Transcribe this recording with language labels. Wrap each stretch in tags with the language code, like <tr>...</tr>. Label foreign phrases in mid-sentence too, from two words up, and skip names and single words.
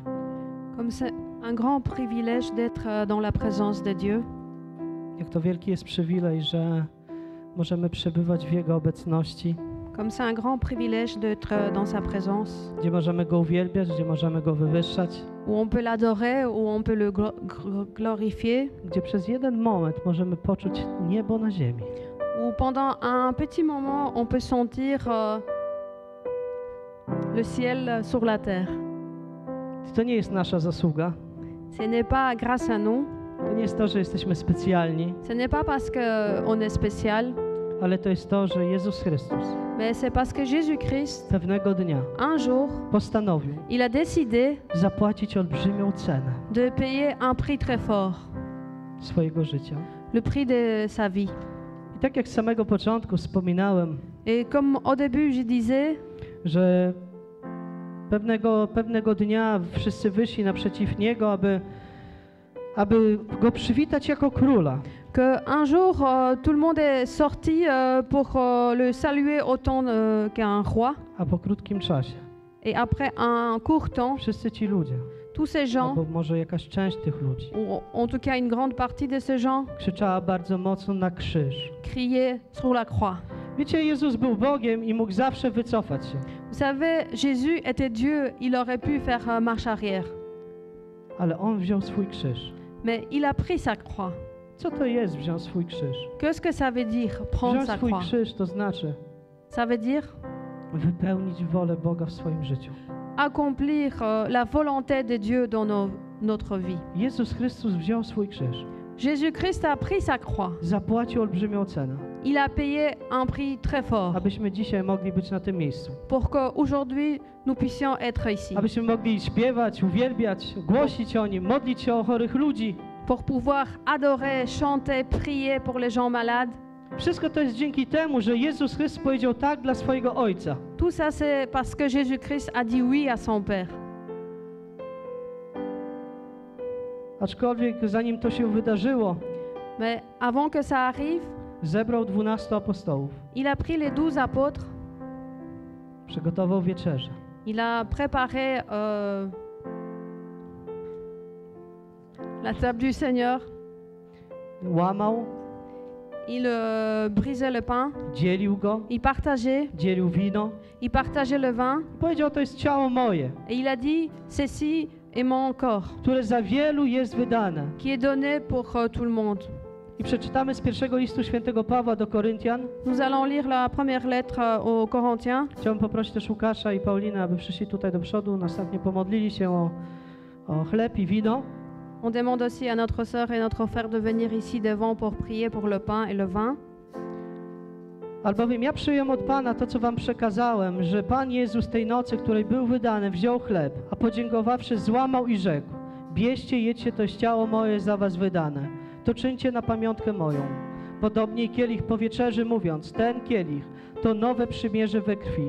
<fr>Comme c'est un grand privilège d'être dans la présence de Dieu.</fr> <pl>Jak to wielki jest przywilej, że możemy przebywać w Jego obecności,</pl> <fr>Comme c'est un grand privilège d'être dans sa présence,</fr> <pl>gdzie możemy Go uwielbiać, gdzie możemy Go wywyższać,</pl> <fr>où on peut l'adorer, où on peut le glorifier,</fr> <pl>gdzie przez jeden moment możemy poczuć niebo na ziemi.</pl> <fr>où pendant un petit moment on peut sentir le ciel sur la terre.</fr> <pl>To nie jest nasza zasługa.</pl> <fr>Ce n'est pas grâce à nous,</fr> <pl>To nie jest to, że jesteśmy specjalni,</pl> <fr>ce n'est pas parce qu'on est spécial,</fr> <pl>ale to jest to, że Jezus Chrystus</pl> <fr>Mais c'est parce que Jésus-Christ,</fr> <pl>pewnego dnia</pl> <fr>un jour,</fr> <pl>postanowił</pl> <fr>il a décidé</fr> <pl>zapłacić olbrzymią cenę</pl> <fr>de payer un prix très fort,</fr> <pl>swojego życia.</pl> <fr>le prix de sa vie.</fr> <pl>I tak jak z samego początku wspominałem,</pl> <fr>Et comme au début je disais,</fr> <pl>że pewnego dnia wszyscy wyszli naprzeciw Niego, aby Go przywitać jako Króla.</pl> <fr>qu'un jour, tout le monde est sorti pour le saluer autant qu'un roi.</fr> <pl>A po krótkim czasie</pl> <fr>Et après un court temps,</fr> <pl>wszyscy ci ludzie,</pl> <fr>tous ces gens,</fr> <pl>albo może jakaś część tych ludzi,</pl> <fr>ou en tout cas une grande partie de ces gens,</fr> <pl>krzyczała bardzo mocno na krzyż.</pl> <fr>criaient sur la croix.</fr> <pl>Wiecie, Jezus był Bogiem i mógł zawsze wycofać się.</pl> <fr>Vous savez, Jésus était Dieu, il aurait pu faire marche arrière.</fr> <pl>Ale On wziął swój krzyż.</pl> <fr>Mais il a pris sa croix.</fr> <pl>Co to jest wziąć swój krzyż?</pl> <fr>Qu'est-ce que ça veut dire, prendre</fr> <pl>Wziąć</pl> <fr>sa</fr> <pl>swój</pl> <fr>croix?</fr> <pl>krzyż to znaczy</pl> <fr>Ça veut dire</fr> <pl>wypełnić wolę Boga w swoim życiu.</pl> <fr>accomplir la volonté de Dieu dans notre vie.</fr> <pl>Jezus Chrystus wziął swój krzyż.</pl> <fr>Jésus-Christ a pris sa croix.</fr> <pl>Zapłacił olbrzymią cenę,</pl> <fr>Il a payé un prix très fort</fr> <pl>abyśmy dzisiaj mogli być na tym miejscu.</pl> <fr>pour qu'aujourd'hui nous puissions être ici.</fr> <pl>Abyśmy mogli śpiewać, uwielbiać, głosić o Nim, modlić się o chorych ludzi.</pl> <fr>Pour pouvoir adorer, chanter, prier pour les gens malades.</fr> <pl>Wszystko to jest dzięki temu, że Jezus Chrystus powiedział tak dla swojego Ojca.</pl> <fr>Tout ça, c'est parce que Jésus-Christ a dit oui à son Père.</fr> <pl>Aczkolwiek zanim to się wydarzyło,</pl> <fr>Mais avant que ça arrive,</fr> <pl>zebrał 12 apostołów,</pl> <fr>il a pris les 12 apôtres,</fr> <pl>przygotował wieczerzę.</pl> <fr>il a préparé la table du Seigneur,</fr> <pl>Łamał,</pl> <fr>il brisait le pain,</fr> <pl>dzielił go,</pl> <fr>il partageait</fr> <pl>dzielił</pl> <fr>le vin,</fr> <pl>Powiedział, to jest ciało moje,</pl> <fr>et il a dit, ceci est mon corps,</fr> <pl>które za wielu jest wydane.</pl> <fr>qui est donné pour tout le monde.</fr> <pl>I przeczytamy z pierwszego listu świętego Pawła do Koryntian.</pl> <fr>Nous allons lire la première lettre aux Corinthiens.</fr> <pl>Chciałbym poprosić też Łukasza i Paulinę, aby przyszli tutaj do przodu, następnie pomodlili się o chleb i wino.</pl> <fr>On demande aussi à notre sœur et notre frère de venir ici devant pour prier pour le pain et le vin.</fr> <pl>Albowiem ja przyjąłem od Pana to, co wam przekazałem, że Pan Jezus tej nocy, której był wydany, wziął chleb, a podziękowawszy złamał i rzekł: bierzcie, jedźcie, to jest ciało moje za was wydane. To czyńcie na pamiątkę moją. Podobnie kielich po wieczerzy mówiąc: ten kielich to nowe przymierze we krwi.</pl>